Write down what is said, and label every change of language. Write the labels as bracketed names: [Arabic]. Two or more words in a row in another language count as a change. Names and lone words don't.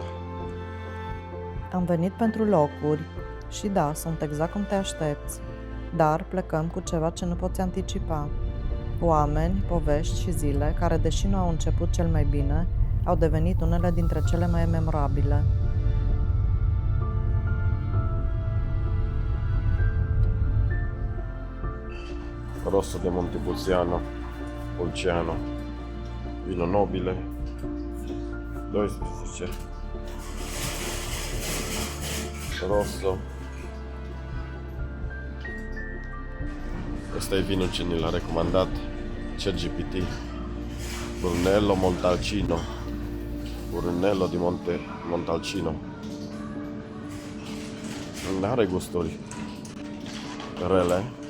[Romanian] Am venit pentru locuri și da, sunt exact cum te aștepți, dar plecăm cu ceva ce nu poți anticipa. Oameni, povești și zile care, deși nu au început cel mai bine, au devenit unele dintre cele mai memorabile. [Italian] Rosso de Montepulciano, Pulciano, vino nobile, 12, Rosso. [Romanian] Ăsta e vinul ce ni l-a recomandat ChatGPT, Brunello Montalcino, Brunello di Montalcino. Nu are gusturi rele.